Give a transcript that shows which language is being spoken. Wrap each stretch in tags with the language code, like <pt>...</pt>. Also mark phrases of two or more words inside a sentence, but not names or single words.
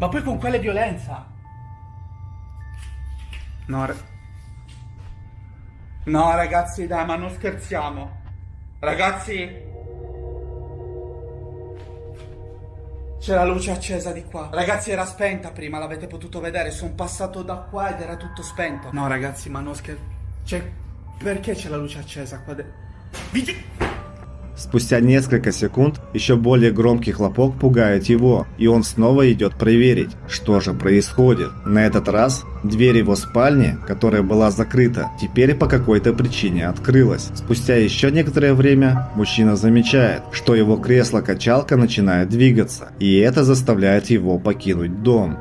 <it>Ma poi con quale violenza? No, ragazzi, dai, ma non scherziamo. Ragazzi, c'è la luce accesa di qua. Ragazzi, era spenta prima, l'avete potuto vedere. Sono passato da qua ed era tutto spento. No, ragazzi, ma non scherzo. Cioè, perché c'è la luce accesa qua?</it> <ru>Спустя несколько секунд еще более громкий хлопок пугает его, и он снова идет проверить, что же происходит. На этот раз дверь его спальни, которая была закрыта, теперь по какой-то причине открылась. Спустя еще некоторое время мужчина замечает, что его кресло-качалка начинает двигаться, и это заставляет его покинуть дом.</ru>